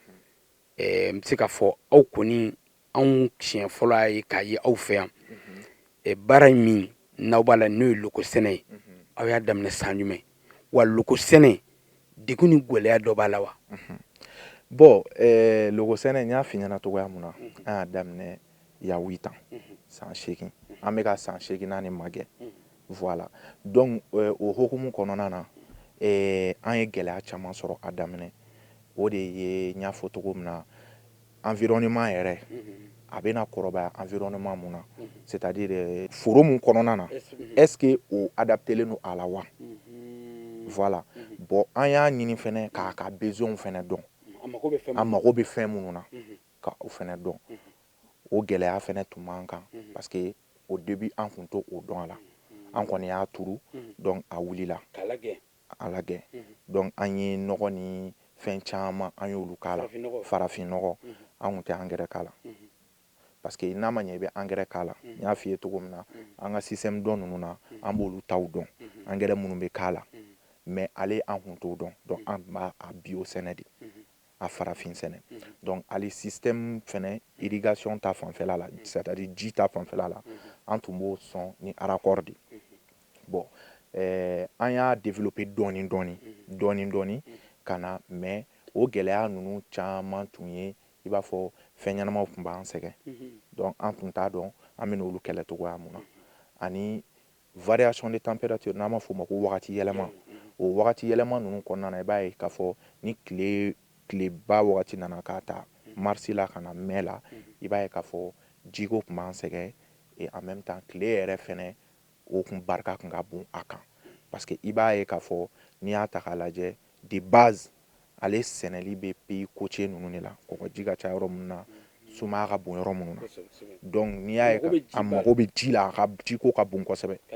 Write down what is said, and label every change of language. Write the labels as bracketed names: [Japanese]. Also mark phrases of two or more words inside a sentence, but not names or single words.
[Bambara] N bɛ se k'a fɔ aw kɔni anw siɲɛ fɔlɔ y'a ye k'a ye aw fɛ yan. Baara in min n'aw b'a la n'o ye loko sɛnɛ ye aw y'a daminɛ san jumɛn wa loko sɛnɛ degun ni gɛlɛya dɔ b'a la wa? Bon loko sɛnɛ n y'a f'i ɲɛna cogoya mun na an y'a daminɛ [French] il y a 8 ans, [Bambara] san 8 an bɛ ka san 8 de magɛ. Voilà. Donc o hokumu kɔnɔna na an ye gɛlɛya caman sɔrɔ a daminɛ o de ye n y'a fɔ cogo min na environnement yɛrɛ a bɛna kɔrɔbaya environnement mun na c'est-à-dire foro mun kɔnɔna na [French] est-ce que [Bambara] o adaptelen don a la wa? Voilà. Bon an y'a ɲini fɛnɛ k'a ka besoin fɛnɛ dɔn. An mago bɛ fɛn minnu na ka o fɛnɛ dɔn. O gɛlɛya fɛnɛ tun b'an kan [French] parce que au début [Bambara] an tun t'o dɔn a la. An kɔni y'a turu donc a wulila a lagɛ. Donc an ye nɔgɔ ni fɛn caman an y'olu k'a la farafin nɔgɔ an tun tɛ engrais k'a la [French] parce que [Bambara] n'a ma ɲɛ i bɛ engrais k'a la n y'a f'i ye cogo min na an ka système dɔn ninnu na an b'olu taw dɔn engrais minnu bɛ k'a la mais ale an tun t'o dɔn donc an tun b'a bio sɛnɛ de a farafin sɛnɛ. Donc ale système fɛnɛ irrigation ta fanfɛla la c'est-à-dire ji ta fanfɛla la an tun b'o sɔn ni raccord de. Bon an y'a développer dɔɔni dɔɔni ka na mais o gɛlɛya ninnu caman tun ye i b'a fɔ fɛn ɲɛnamaw tun b'an sɛgɛn donc an tun t'a dɔn an bɛ n'olu kɛlɛ cogoya mun na. ani [French] variation de température [Bambara] n'a ma fɔ o ma ko wagati yɛlɛma o wagati yɛlɛma ninnu kɔnɔna na i b'a ye k'a fɔ ni tileba wagati nana k'a ta marisi la ka na mai la i b'a ye k'a fɔ jiko tun b'an sɛgɛn [French] et en même temps [Bambara] tile yɛrɛ fɛnɛ o kun barika kun ka bon a kan [French] parce que [Bambara] i b'a ye k'a fɔ n'i y'a ta k'a lajɛ [French] de base [Bambara] ale sɛnɛli bɛ [French] pays côtier [Bambara] ninnu de la kɔgɔji ka ca yɔrɔ minnu na sumaya ka bon yɔrɔ minnu na donc n'i y'a ye a mago bɛ ji la a ka jiko ka bon kosɛbɛ